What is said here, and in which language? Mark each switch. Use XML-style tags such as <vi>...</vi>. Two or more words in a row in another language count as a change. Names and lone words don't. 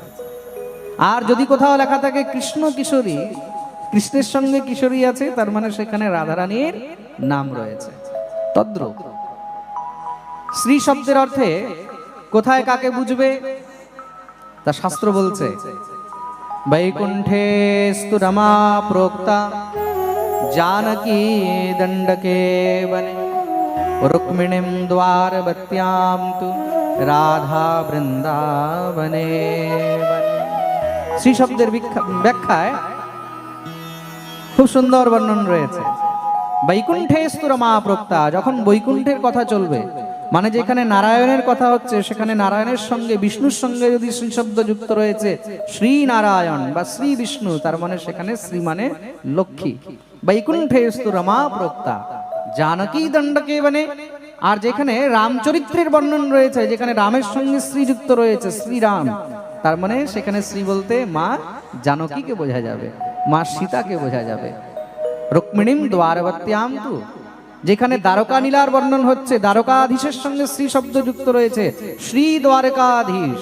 <bn>আর যদি কোথাও লেখা থাকে কৃষ্ণ কিশোরী, কৃষ্ণের সঙ্গে কিশোরী আছে, তার মানে সেখানে রাধারানীর নাম রয়েছে। তদ্রূপ শ্রী শব্দের অর্থে কোথায় কাকে বুঝবে তা শাস্ত্র বলছে,</bn> <sa>বৈকুণ্ঠেস্তু রমা প্रोक्ता जानकी दंडके वने रुक्मिणीं द्वारवत्यां तु राधा बृंदावने।</sa> <bn>শ্রী শব্দের ব্যাখ্যায় খুব সুন্দর বর্ণন রয়েছে।</bn> <sa>বৈকুণ্ঠেস্তু রমা प्रोक्ता,</sa> <bn>যখন বৈকুণ্ঠের কথা চলবে, মানে যেখানে নারায়ণের কথা হচ্ছে, সেখানে নারায়ণের সঙ্গে বিষ্ণুর সঙ্গে যদি শ্রী শব্দ যুক্ত রয়েছে, শ্রী নারায়ণ বা শ্রী বিষ্ণু, তার মানে সেখানে শ্রী মানে লক্ষ্মী।</bn> <sa>বৈকুণ্ঠেস্তু রমা प्रोक्ता जानकी दंडके वने।</sa> <bn>আর যেখানে রামচরিত্রের বর্ণন রয়েছে, যেখানে রামের সঙ্গে শ্রী যুক্ত রয়েছে, শ্রীরাম, তার মানে সেখানে শ্রী বলতে মা জানকীকে বোঝা যাবে, মা সীতাকে বোঝা যাবে।</bn> <sa>রুক্মিণীম দ্বারবত্যাম তু,</sa> <bn>যেখানে দ্বারকা নীলার বর্ণন হচ্ছে, দ্বারকাধীশের সঙ্গে শ্রী শব্দ যুক্ত রয়েছে, শ্রী দ্বারকাধীশ।</bn>